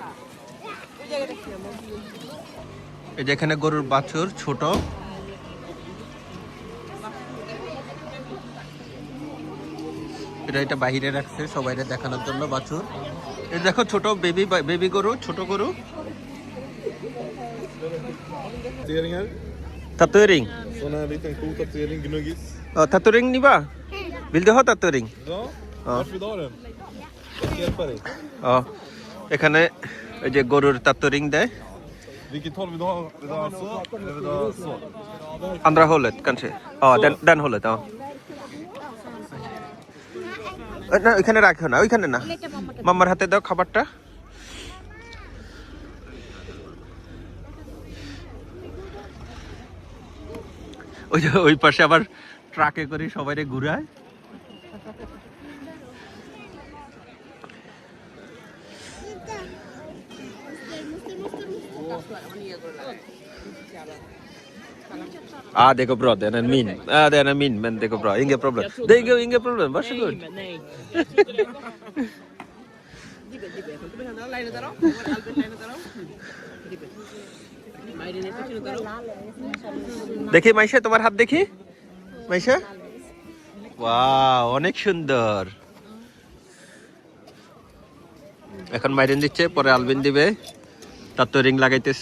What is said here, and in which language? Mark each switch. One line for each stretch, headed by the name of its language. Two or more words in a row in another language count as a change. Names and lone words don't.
Bangla: এই যে এখানে গরুর বাছুর ছোট। এটা বাহিরে রাখছে সবাই দেখানোর জন্য বাছুর। এই দেখো ছোট বেবি গরু, ছোট গরু। Tatuering.
Swedish: Sån här liten cool tatuering, gnuggis. Tatuering niba? Vill du ha tatuering? Ja, vart vill du ha den? Jag ska hjälpa dig.
Bangla: এখানে এই যে গরুর tatuering দেয়।
Swedish: Vilket håll vill du ha? Vill du ha så? Eller vill du ha så? Andra hållet kanske. Den hållet.
Bangla: না, ওইখানে রাখো না, ওইখানে না। মাম্মার হাতে দাও খাবারটা। ওই যে ওই পাশে আবার ট্রাকে করে সবাইরে ঘুরায়।
Swedish: Dekho bra, den är min. Den är min, men det går bra. Inga problem. Det är inga problem, varsågod. Nej.
Bangla: দেখি মাইশা, তোমার হাত দেখি মাইশা। ওয়াও, অনেক সুন্দর। এখন মাইরেন দিচ্ছে, পরে আলবিন দিবে। তার তো রিং লাগাইতেছে।